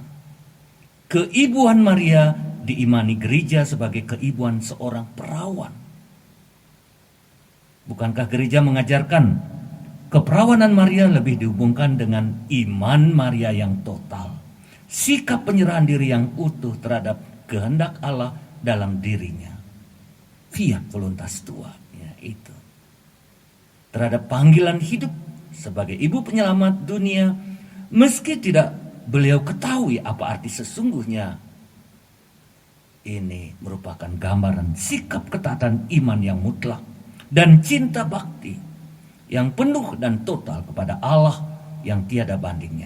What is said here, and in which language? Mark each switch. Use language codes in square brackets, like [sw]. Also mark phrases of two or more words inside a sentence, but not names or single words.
[id] Keibuan Maria diimani gereja sebagai keibuan seorang perawan. Bukankah gereja mengajarkan keperawanan Maria lebih dihubungkan dengan iman Maria yang total, sikap penyerahan diri yang utuh terhadap kehendak Allah dalam dirinya, [la] fiat voluntas tua, [id] ya itu. Terhadap panggilan hidup sebagai ibu penyelamat dunia, meski tidak beliau ketahui apa arti sesungguhnya. Ini merupakan gambaran sikap ketaatan iman yang mutlak dan cinta bakti yang penuh dan total kepada Allah yang tiada bandingnya.